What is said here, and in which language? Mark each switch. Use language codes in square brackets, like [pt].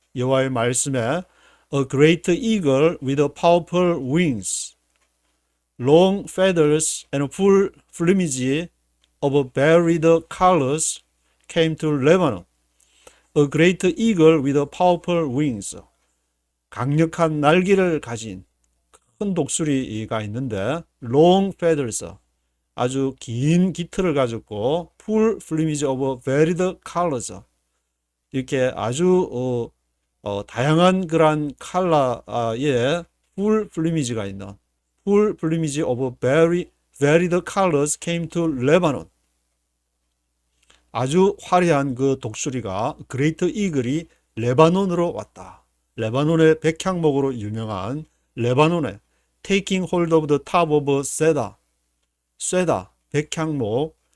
[ko] 여호와의 말씀에 [en] a great eagle with powerful wings, long feathers, and full plumage of varied colors came to Lebanon. A great eagle with powerful wings. [ko] 강력한 날개를 가진 큰 독수리가 있는데 [en] long feathers, [ko] 아주 긴 깃털을 가졌고 [en] full plumage of varied colors, [ko] 이렇게 아주 다양한 그런 컬러의 [en] full plumage가 있는 full plumage of varied colors came to Lebanon. [ko] 아주 화려한 그 독수리가 그레이트 이글이 레바논으로 왔다. 레바논의 백향목으로 유명한 레바논의 [en] taking hold of the top of cedar, 백향목,